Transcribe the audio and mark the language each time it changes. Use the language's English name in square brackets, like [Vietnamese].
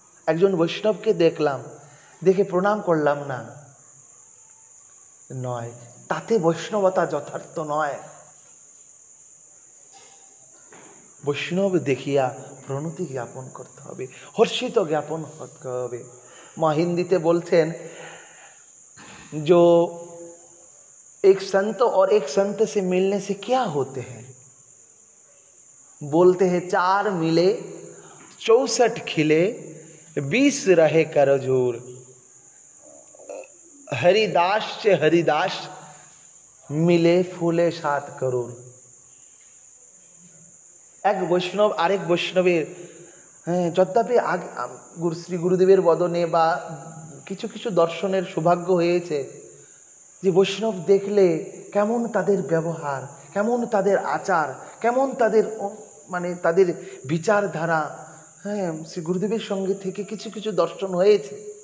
[Bangla] একজন বৈষ্ণবকে দেখলাম, দেখে প্রণাম করলাম না, নয়, তাতে বৈষ্ণবতা যথার্থ নয়। বৈষ্ণব দেখিয়া প্রণতি জ্ঞাপন করতে হবে, হর্ষিত জ্ঞাপন করতে হবে। মা হিন্দিতে বলছেন, [Hindi] जो एक संत और एक संत से मिलने से क्या होते हैं, बोलते हैं 4 मिले 64 खिले 20 रहे करजोर, हरिदास से हरिदास मिले फूले 7 करोड़। [Bangla] এক বৈষ্ণব আরেক বৈষ্ণবের, যদ্যপি শ্রী গুরুদেবের বদনে বা কিছু কিছু দর্শনের সৌভাগ্য হয়েছে যে বৈষ্ণব দেখলে কেমন তাদের ব্যবহার, কেমন তাদের আচার, কেমন তাদের তাদের বিচারধারা, শ্রী গুরুদেবের সঙ্গে থেকে কিছু কিছু দর্শন হয়েছে।